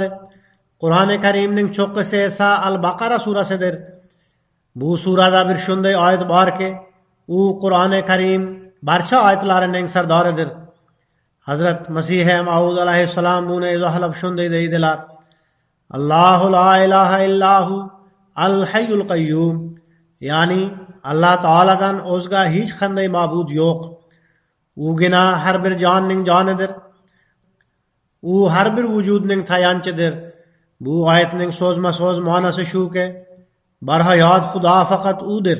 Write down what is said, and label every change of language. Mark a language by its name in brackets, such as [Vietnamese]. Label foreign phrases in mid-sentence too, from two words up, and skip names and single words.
[Uzbek] Qur'oni Karimning cho'qqisi esa Al-Baqara surasidir. Bu surada bir shunday oyat borki, u Qur'oni Karim barcha oyatlarining sardoridir. Hazrat Masih Maud alayhissalom buni izohlab shunday deydilar: [Arabic] الله لا إله إلا هو الحي القيوم, [Uzbek] ya'ni Allah Taoladan o'zga hech qanday ma'bud yo'q. Ugina har bir jonning jonidir. U har bir vujudning tayanchidir. Bu oyatning so'zma-so'z ma'nosi shuki, barhayot Xudo faqat udir.